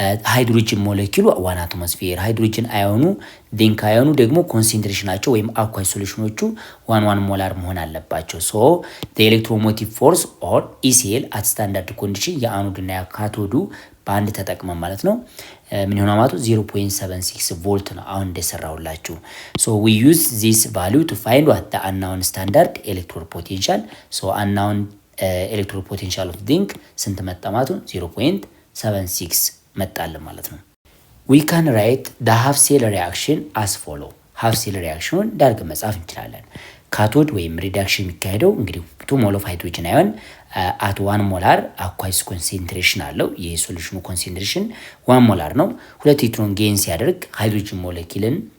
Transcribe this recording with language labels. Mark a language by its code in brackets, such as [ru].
[am] ሃይድሮጅን ሞለኪሉ 1 አትሞስፌር፣ ሃይድሮጅን አዮኑ ዚንክ አዮኑ ደግሞ ኮንሰንትሬሽናቸው ወይም አኳይ ሶሉሽኖቹ 1 ሞላር መሆን አለባቸው። [en] so the electromotive force or ECL at standard condition [am] የአኖድና የካቶዱ በአንድ ተጠቅመን ማለት ነው ምን ይሆናል ማለት ነው? 0.76 ቮልት ነው አሁን እንደሰራውላችሁ። [en] so we use this value to find what the unknown standard electrode potential so unknown electrode potential of zinc [am] ስንት መጣ ማለት ነው? 0.76 መጣልን ማለት ነው። [en] we can write the half cell reaction as follow [am] half cell reaction ዳርግ መጻፍ እንችላለን። ካቶድ ወይም ሪዳክሽን የሚካሄደው እንግዲህ 2 ሞል ኦፍ ሃይድሮጅን አዮን at 1 ሞላር አኳይስ ኮንሰንትሬሽን አለው። የሶሉሽኑ ኮንሰንትሬሽን 1 ሞላር ነው። 2 ኤሌክትሮን ጌን ሲያደርግ ሃይድሮጅን ሞለኪልን